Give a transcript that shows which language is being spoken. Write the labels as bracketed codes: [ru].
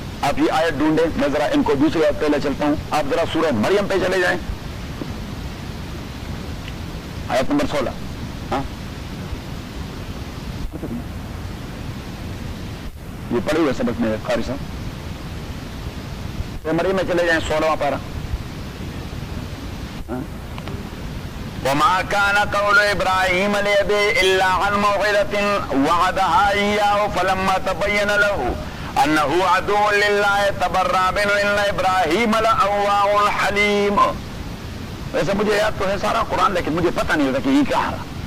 [ur] اب یہ آیت ڈھونڈیں، میں ذرا ان کو دوسری آیت پہلے چلتا ہوں. آپ ذرا سورہ مریم پہ چلے جائیں، آیت نمبر 16. ہاں یہ پڑھی ہوئے سبق میں قاری صاحب، سورہ مریم میں چلے جائیں 16 پارہ. [ar] وما كان قول ابراهيم لابي الا عن موعظه وعدها اياه فلما تبين له انه عدو لله تبرا منه ان ابراهيم لاواه الحليم. [ur] ویسے مجھے یاد تو ہے سارا قرآن، لیکن مجھے پتہ نہیں ہوتا کہ یہ کہا رہا.